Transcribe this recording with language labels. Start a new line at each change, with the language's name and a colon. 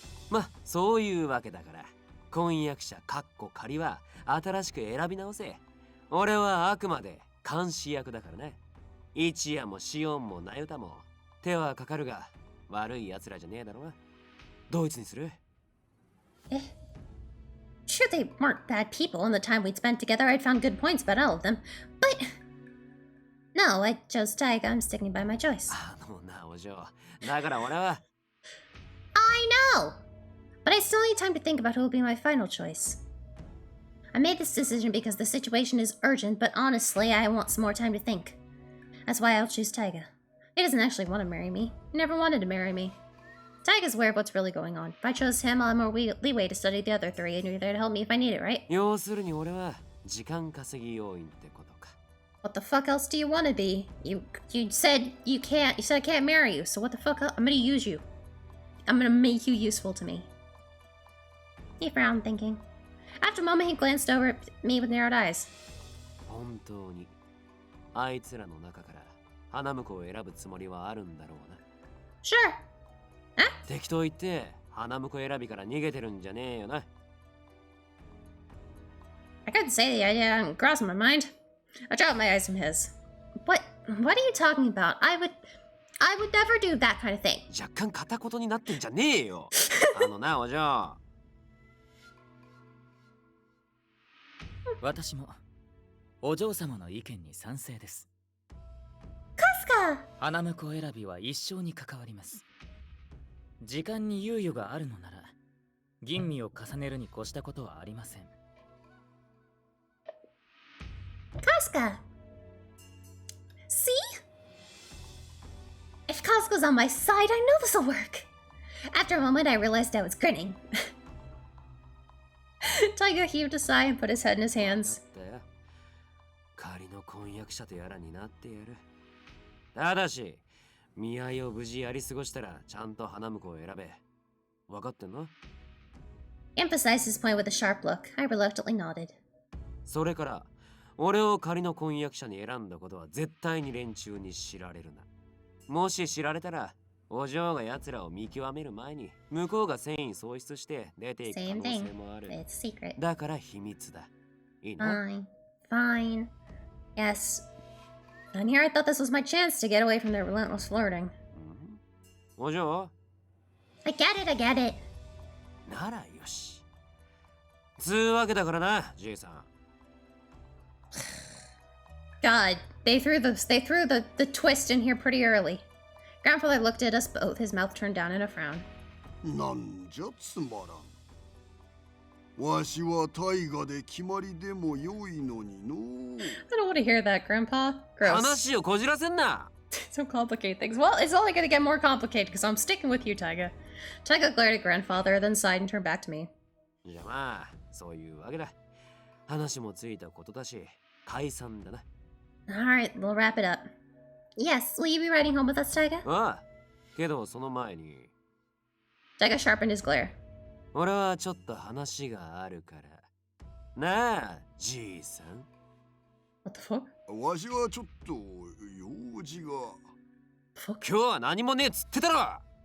Japanese: ま、そういうわけだから、婚約者かっこ仮は新しく選び直せ。俺はあくまで監視役だからね。一夜もシオンもナユタも手はかかるが悪い奴らじゃねえだろうな。ドイツにする？
English: Sure, they weren't bad people. In the time we'd spent together, I'd found good points about all of them. But... No, I chose Taiga. I'm sticking by my choice.
Japanese: あのな、お嬢。だから俺は。
English: I know! But I still need time to think about who will be my final choice. I made this decision because the situation is urgent, but honestly, I want some more time to think. That's why I'll choose Taiga. He doesn't actually want to marry me. He never wanted to marry me. Taiga's aware of what's really going on. If I chose him, I'll have more leeway to study the other three, and you're there to help me if I need it, right?
Japanese: 要するに俺は時間稼ぎ要員ってことか。
English: What the fuck else do you want to be? You said you can't. You said I can't marry you. So what the fuck? I'm gonna use you. I'm gonna make you useful to me. He frowned, thinking. After a moment, he glanced over at me with narrowed eyes.
Japanese: 本当にあいつらの中から花婿を選ぶつもりはあるんだろうな。
English: Sure. Huh?
Japanese: 適当言って花婿選びから逃げてるんじゃねえよな。
English: I couldn't say the idea hadn't crossed my mind. I dropped my eyes from his. What are you talking about? I would never do that kind of thing.
Japanese: 若干片言になってんじゃねえよ。あのな、お嬢。私もお嬢様の意見に賛成です。
English: Casca!
Japanese: 花婿選びは一生に関わります。時間に猶予があるのなら吟味を重ねるに越したことはありません。
English: Casca! See? If Casca's on my side, I know this'll work. After a moment, I realized I was grinning. Taiga heaved a sigh and put his head in his hands.
Japanese: 仮の婚約者とやらになってやる。ただし、見合いを無事やり過ごしたらちゃんと花婿を選べ。分かってんの？
English: He emphasized his point with a sharp look. I reluctantly nodded.
Japanese: それから、俺を仮の婚約者に選んだことは絶対に連中に知られるな。もし知られたら、お嬢が奴らを見極める前に、向こうが戦意喪失して出ていく可能性もある。
English: It's a secret.
Japanese: だから秘密だ。いいな？
English: Fine. Yes. And here I thought this was my chance to get away from their relentless flirting.
Japanese: お嬢？
English: I get it.
Japanese: ならよし。つうわけだからな、じいさん。
English: God, they threw the twist in here pretty early. Grandfather looked at us both, his mouth turned down in a frown.
Japanese: なんじゃつまらん。わしは大河で決まりでも良いのにの。
English: I don't want to hear that, Grandpa. Gross.
Japanese: 話をこじらせんな。
English: Don't complicate things. Well, it's only going to get more complicated because I'm sticking with you, Taiga. Taiga glared at Grandfather, then sighed and turned back to me.
Japanese: じゃあまあ、そういうわけだ。話もついたことだし、解散だな。
English: Alright, we'll wrap it up. Yes, will you be riding home with us, Taiga?
Japanese: ああ、けどその前に。
English: Taiga sharpened his glare.
Japanese: 俺はちょっと話があるから。なあ、じいさん。
English: What the fuck?
Japanese: わしはちょっと用事が。今日は何もねえっつってたろ。